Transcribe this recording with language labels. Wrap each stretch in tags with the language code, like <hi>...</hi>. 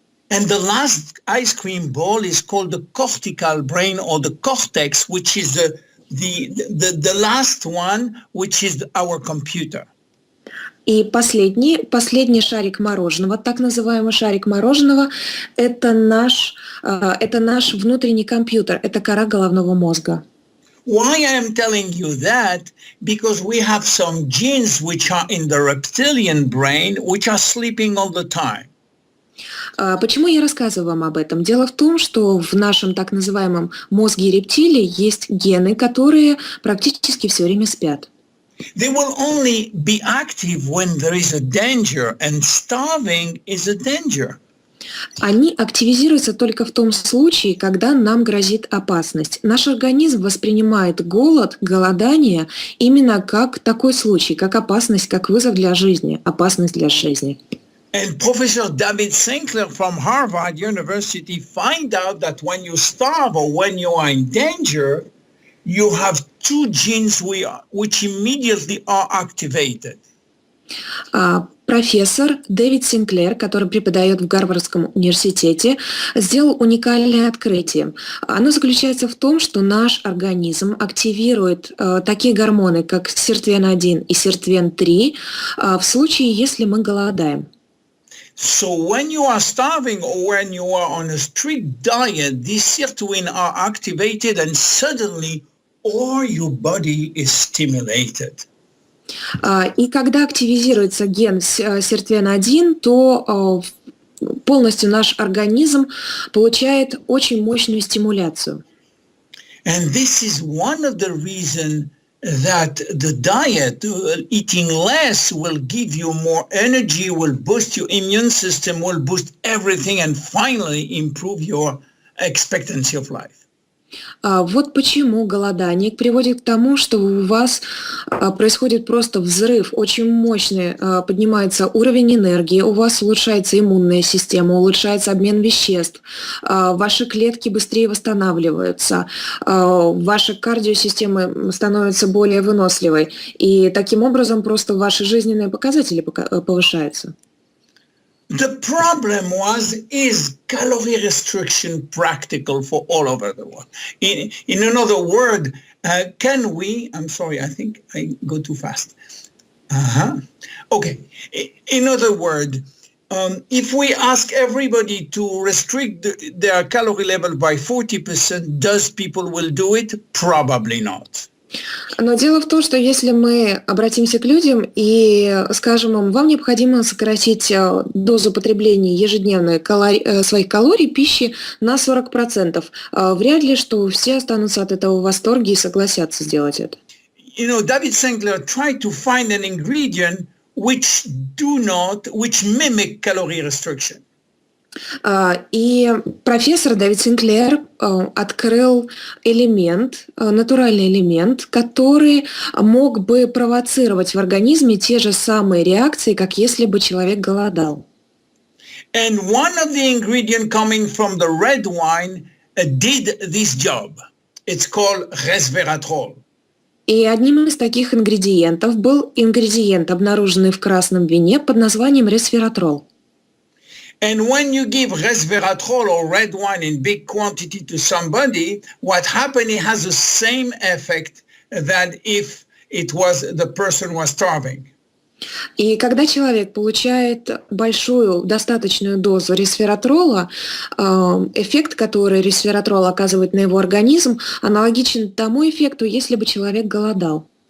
<en>And the last ice cream ball is called the cortical brain or the cortex, which is the last one, which is our computer.</en> <ru>И последний шарик мороженого, так называемый шарик мороженого, это наш внутренний компьютер, это кора головного мозга.</ru> <en>Why I am telling you that? Because we have some genes which are in the reptilian brain, which are sleeping all the time.</en> <ru>Почему я рассказываю вам об этом? Дело в том, что в нашем так называемом мозге рептилий есть гены, которые практически все время спят.</ru> <en>They will only be active when there is a danger, and starving is a danger.</en> <ru>Они активизируются только в том случае, когда нам грозит опасность. Наш организм воспринимает голодание именно как такой случай, как опасность, как вызов для жизни, опасность для жизни.</ru> <en>And Professor David Sinclair from Harvard University find out that when you starve or when you are in danger, you have 2 genes which immediately are activated.</en> <ru>профессор Дэвид Синклер, который преподает в Гарвардском университете, сделал уникальное открытие. Оно заключается в том, что наш организм активирует такие гормоны, как сиртвен-1 и сиртвен-3 в случае, если мы голодаем.</ru> <en>So when you are starving or when you are on a strict diet, these sirtuin are activated and suddenly all your body is stimulated.</en> <ru>И когда активизируется ген сиртвен-1, то полностью наш организм получает очень мощную стимуляцию.</ru> <en>And this is one of the reasons that the diet, eating less, will give you more energy, will boost your immune system, will boost everything, and finally improve your expectancy of life.</en> <ru>Вот почему голодание приводит к тому, что у вас происходит просто взрыв, очень мощный, поднимается уровень энергии, у вас улучшается иммунная система, улучшается обмен веществ, ваши клетки быстрее восстанавливаются, ваша кардиосистема становится более выносливой, и таким образом просто ваши жизненные показатели повышаются.</ru> <en>The problem is calorie restriction practical for all over the world? In another word, can we, I'm sorry, I think I go too fast. Okay. In other words, if we ask everybody to restrict their calorie level by 40%, does people will do it? Probably not.</en> <ru>Но дело в том, что если мы обратимся к людям и скажем им, вам необходимо сократить дозу потребления ежедневной своих калорий, пищи на 40%, вряд ли, что все останутся от этого в восторге и согласятся сделать это.</ru> <en>You know, David Sinclair tried to find an ingredient which mimic calorie restriction.</en> <ru>И профессор Дэвид Синклер открыл элемент, натуральный элемент, который мог бы провоцировать в организме те же самые реакции, как если бы человек голодал.</ru> <en>And one of the ingredients coming from the red wine did this job. It's called resveratrol.</en> <ru>И одним из таких ингредиентов был ингредиент, обнаруженный в красном вине под названием resveratrol.</ru> <en>And when you give resveratrol or red wine in big quantity to somebody, what happens, it has the same effect that if the person was starving.</en> <ru>И когда человек получает большую, достаточную дозу ресвератрола, эффект, который ресвератрол оказывает на его организм, аналогичен тому эффекту, если бы человек голодал.</ru>